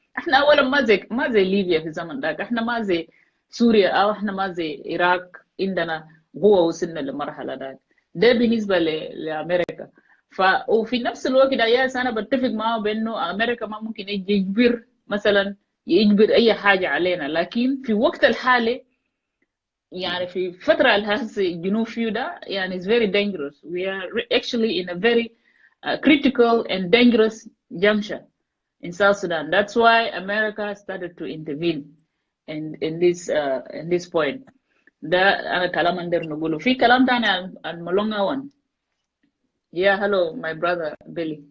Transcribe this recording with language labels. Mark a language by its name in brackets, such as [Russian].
[Arabic] احنا اولا ما زي ليبيا في الزمن ده، احنا ما زي سوريا، او احنا ما زي العراق عندنا قوه وصلنا للمرحله ده بالنسبه لامريكا. وفي نفس الوقت ياس انا بتفق معه بانه امريكا ما ممكن يجبر مثلا يجبر اي حاجه علينا، لكن في وقت الحالي يعني في فتره الهسه الجنوب فيه ده يعني [English] is very dangerous. We are actually in a very critical and dangerous juncture in South Sudan. That's why America started to intervene in this point. [Arabic] ده انا كلام اقدر نقوله. في كلام تاني عن مالونغا وان. [English] Yeah, hello my brother Billy.